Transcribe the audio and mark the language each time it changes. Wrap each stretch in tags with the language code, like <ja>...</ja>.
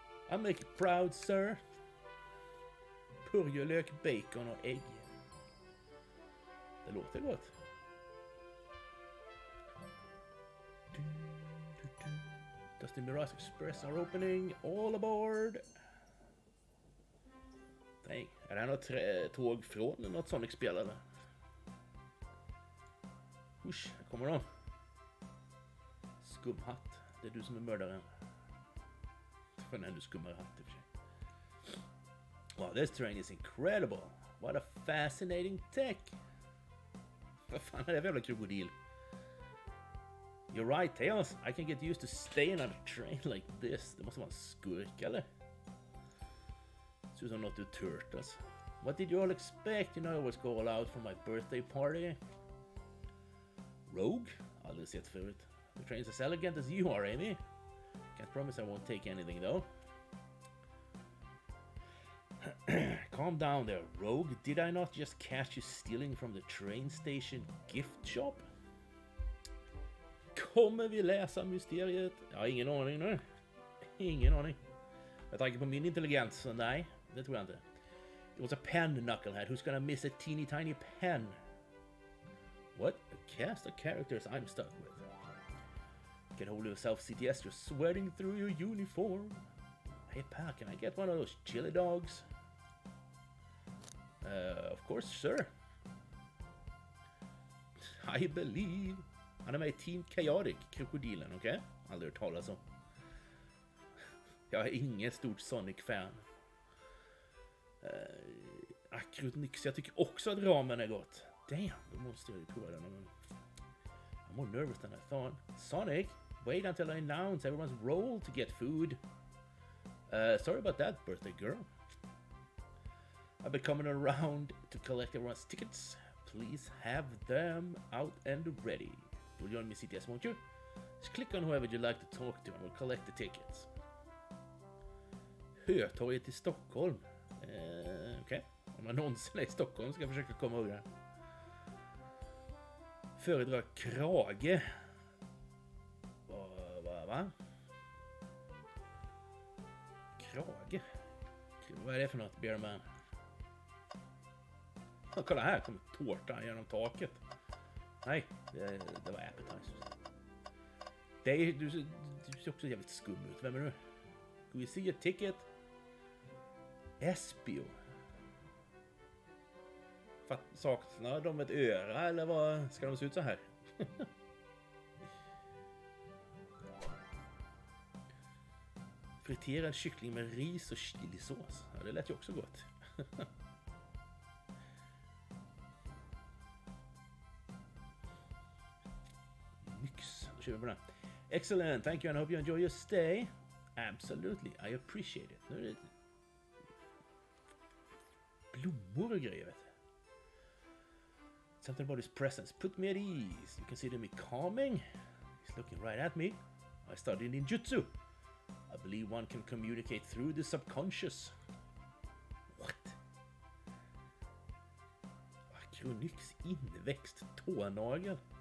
<en>I'll make you proud, sir.</en> <sv>Purjolök, bacon och ägg. Det låter gott.</sv> <en>Does to Mirage Express are opening. All aboard!</en> <sv>Nej, är det här något tåg från något Sonic-spel eller? Usch, här kommer de. Skumhatt, det är du som är mördaren. För när du skummar hatt i och för sig.</sv> <en>Wow, this terrain is incredible. What a fascinating tech.</en> <sv>Vad fan är det för jävla krokodil?</sv> <en>You're right, Tails. I can get used to staying on a train like this.</en> <sv>Det måste vara en skurk, eller? Ser ut som något ur Turtles.</sv> <en>What did you all expect? You know I always go all out for my birthday party. Rogue?</en> <sv>Aldrig sett förut.</sv> <en>The train's as elegant as you are, Amy. Can't promise I won't take anything, though. Calm down there, Rogue. Did I not just catch you stealing from the train station gift shop?</en> <sv>Kommer vi läsa mysteriet? Jag har ingen aning nu. Ingen aning. Jag tänker på min intelligens, så nej, det tror jag inte.</sv> <en>It was a pen, knucklehead. Who's gonna miss a teeny tiny pen? What? A cast of characters I'm stuck with. Get hold of yourself, CTS. You're sweating through your uniform. Hey, pal, can I get one of those chili dogs? Of course, sir. I believe.</en> <sv>Han är med i Team Chaotic, krokodilen, okej? Okay? Aldrig hört talas om. Jag är ingen stort Sonic-fan. Akronyx, jag tycker också att ramen är gott. Damn, då måste jag ju prova den.</sv> <en>I'm more nervous than I thought. Sonic, wait until I announce everyone's role to get food. Sorry about that, birthday girl. I've been coming around to collect everyone's tickets. Please have them out and ready. You'll join me, CTS, won't you? Just click on whoever you'd like to talk to and we'll collect the tickets.</en> <sv>Hötorget i Stockholm. Okej. Om man någonsin är i Stockholm ska jag försöka komma ihåg det. Föredrar krage. Va? Krage? Vad är det för något, Bearman? Kolla här, kommer tårta genom taket. Nej, det var appetizers. Du ser också jävligt skum ut. Vem är du?</sv> <en>Can we see a ticket?</en> <sv>Espio. Saknar de ett öra eller vad ska de se ut så här? Friterad kyckling med ris och chilisås. Ja, det lät ju också gott. Nyx. Då kör vi på den.</sv> <en>Excellent, thank you and I hope you enjoy your stay. Absolutely, I appreciate it.</en> <sv>Nu är det blommor och grejer, vet du.</sv> <en>Something about his presence put me at ease. You consider me calming? He's looking right at me. I studied ninjutsu. I believe one can communicate through the subconscious. What?</en> <sv>Akronyx inväxt tånagel.</sv>